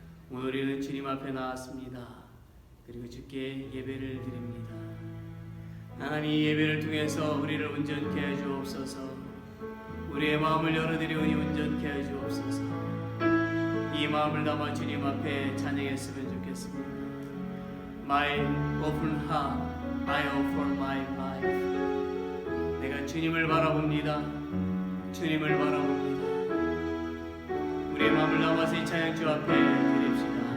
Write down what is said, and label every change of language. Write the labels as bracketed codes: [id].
[ko] 오늘 우리는 주님 앞에 나왔습니다. 그리고 주께 예배를 드립니다. 하나님, 이 예배를 통해서 우리를 온전케 해 주옵소서. 우리의 마음을 열어드리오니 온전케 해 주옵소서. 이 마음을 담아 주님 앞에 찬양했으면 좋겠습니다. [en] My open heart, I offer my life. [ko] 내가 주님을 바라봅니다. 주님을 바라봅니다. 우리의 마음을 담아서 이 찬양 주 앞에 드립시다.